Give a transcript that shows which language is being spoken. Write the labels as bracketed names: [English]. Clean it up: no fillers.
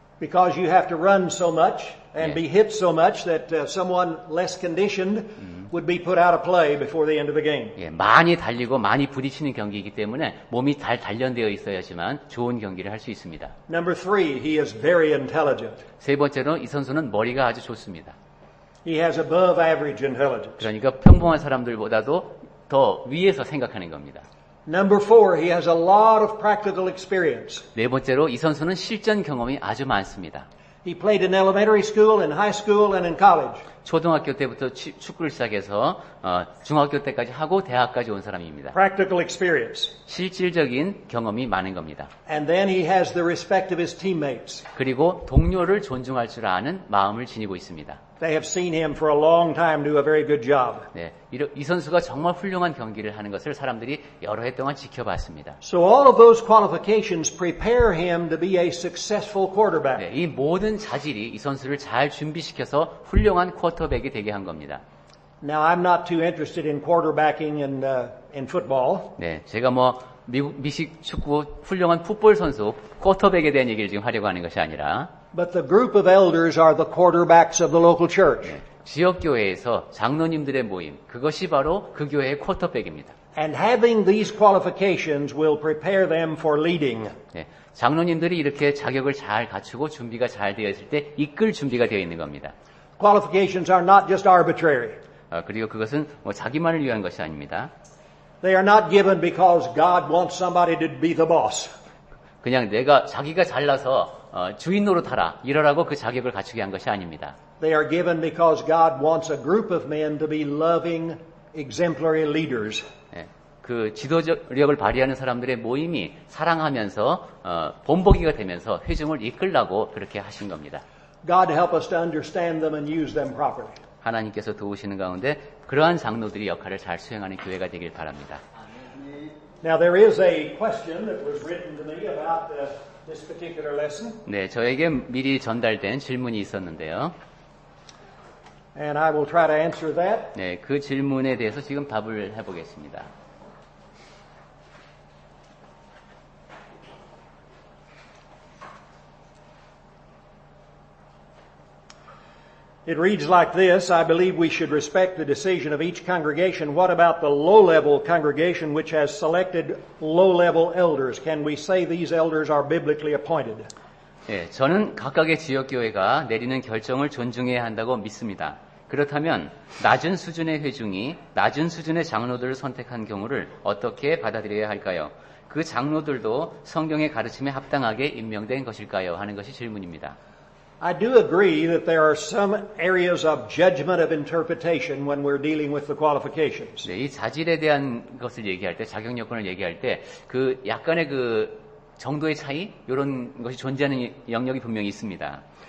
[English] Because you have to run so much and Yeah. be hit so much that someone less conditioned would be put out of play before the end of the game. [Korean] 예, 많이 달리고 많이 부딪히는 경기이기 때문에 몸이 잘 단련되어 있어야지만 좋은 경기를 할 수 있습니다. [English] Number 3, he is very intelligent. [Korean] 세 번째로 이 선수는 머리가 아주 좋습니다. [English] He has above average intelligence. [Korean] 그러니까 평범한 사람들보다도 더 위에서 생각하는 겁니다. [English] Number 4, he has a lot of practical experience. [Korean] 네 번째로 이 선수는 실전 경험이 아주 많습니다. [English] He played in elementary school, in high school, and in college. [Korean] 초등학교 때부터 축구를 시작해서 중학교 때까지 하고 대학까지 온 사람입니다. [English] Practical experience. [Korean] 실질적인 경험이 많은 겁니다. [English] And then he has the respect of his teammates. [Korean] 그리고 동료를 존중할 줄 아는 마음을 지니고 있습니다. [English] They have seen him for a long time do a very good job. [Korean] 네, 이 선수가 정말 훌륭한 경기를 하는 것을 사람들이 여러 해 동안 지켜봤습니다. [English] So all of those qualifications prepare him to be a successful quarterback. [Korean] 네, 이 모든 자질이 이 선수를 잘 준비시켜서 훌륭한 쿼터백이 되게 한 겁니다. [English] Now I'm not too interested in quarterbacking in football. [Korean] 네, 제가 미식 축구 훌륭한 풋볼 선수 쿼터백에 대한 얘기를 지금 하려고 하는 것이 아니라 [English] But the group of elders are the quarterbacks of the local church. [Korean] 지역 교회에서 장로님들의 모임, 그것이 바로 그 교회의 쿼터백입니다. [English] And having these qualifications will prepare them for leading. [Korean] 네, 장로님들이 이렇게 자격을 잘 갖추고 준비가 잘 되어 있을 때 이끌 준비가 되어 있는 겁니다. [English] Qualifications are not just arbitrary. [Korean] 그리고 그것은 자기만을 위한 것이 아닙니다. [English] They are not given because God wants somebody to be the boss. [Korean] 그냥 자기가 잘나서 주인 노릇하라 이러라고 그 자격을 갖추게 한 것이 아닙니다. [English] They are given because God wants a group of men to be loving, exemplary leaders. [Korean] 네, 그 지도력을 발휘하는 사람들의 모임이 사랑하면서 본보기가 되면서 회중을 이끌라고 그렇게 하신 겁니다. [English] God help us to understand them and use them properly. [Korean] 하나님께서 도우시는 가운데 그러한 장로들이 역할을 잘 수행하는 교회가 되길 바랍니다. [English] Now there is a question that was written to me about this particular lesson. [Korean] 네, 저에게 미리 전달된 질문이 있었는데요. [English] And I will try to answer that. [Korean] 네, 그 질문에 대해서 지금 답을 해보겠습니다. [English] It reads like this: I believe we should respect the decision of each congregation. What about the low-level congregation which has selected low-level elders? Can we say these elders are biblically appointed? [Korean] 네, 저는 각각의 지역교회가 내리는 결정을 존중해야 한다고 믿습니다. 그렇다면 낮은 수준의 회중이 낮은 수준의 장로들을 선택한 경우를 어떻게 받아들여야 할까요? 그 장로들도 성경의 가르침에 합당하게 임명된 것일까요? 하는 것이 질문입니다. [English] I do agree that there are some areas of judgment of interpretation when we're dealing with the qualifications. [Korean] 네, 이 자질에 대한 것을 얘기할 때, 자격 요건을 얘기할 때, 그 약간의 그 정도의 차이, 이런 것이 존재하는 영역이 분명히 있습니다.